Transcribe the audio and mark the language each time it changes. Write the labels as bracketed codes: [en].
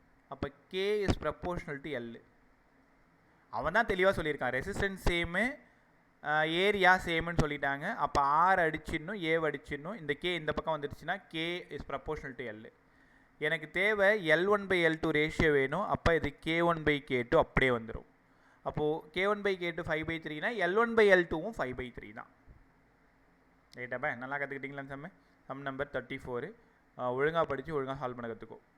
[en] அப்போ K is proportional to L. [ta] அவன் தான் தெளிவாக சொல்லியிருக்கான். ரெசிஸ்டன்ஸ் சேமு, ஏரியா சேமுன்னு சொல்லிட்டாங்க. அப்போ R அடிச்சிடணும், ஏ அடிச்சிடணும். இந்த K இந்த பக்கம் வந்துடுச்சுன்னா [en] K is proportional to L. [ta] எனக்கு தேவை L1/L2 ரேஷியோ வேணும். அப்போ இது K1/K2 அப்படியே வந்துடும். அப்போது K1/K2 5/3னா L1/L2வும் 5/3 தான். ரைட்டாப்பா? நல்லா கற்றுக்கிட்டீங்களா? சம் நம்பர் 34 ஒழுங்காக படித்து ஒழுங்காக சால்வ் பண்ண கற்றுக்கோ.